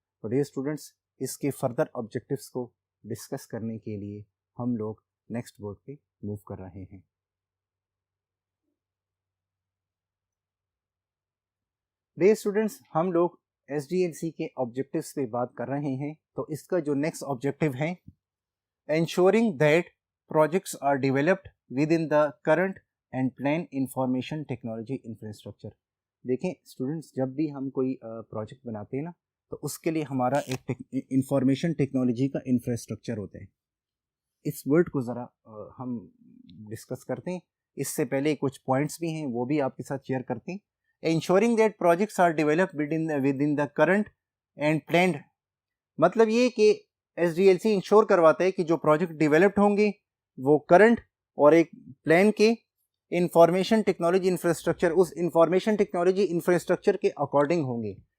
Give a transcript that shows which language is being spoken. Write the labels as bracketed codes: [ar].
[hi] तो dear students, इसके further objectives को डिस्कस करने के लिए हम लोग नेक्स्ट बोर्ड पे मूव कर रहे हैं। डियर स्टूडेंट्स, हम लोग SDLC के ऑब्जेक्टिव्स पे बात कर रहे हैं। तो इसका जो नेक्स्ट ऑब्जेक्टिव है, [en] ensuring that projects are developed within the current and planned information technology infrastructure। [hi] देखें स्टूडेंट्स, जब भी हम कोई प्रोजेक्ट बनाते हैं ना, तो उसके लिए हमारा एक इंफॉर्मेशन टेक्नोलॉजी का इंफ्रास्ट्रक्चर होता है। इस वर्ड को ज़रा हम डिस्कस करते हैं। इससे पहले कुछ पॉइंट्स भी हैं, वो भी आपके साथ शेयर करते हैं। [en] ensuring that projects are developed within the current and planned, [hi] मतलब ये कि SDLC इंश्योर करवाता है कि जो प्रोजेक्ट डेवलप्ड होंगे वो करंट और एक प्लान के इंफॉर्मेशन टेक्नोलॉजी इंफ्रास्ट्रक्चर, उस इंफॉर्मेशन टेक्नोलॉजी इंफ्रास्ट्रक्चर के अकॉर्डिंग होंगे।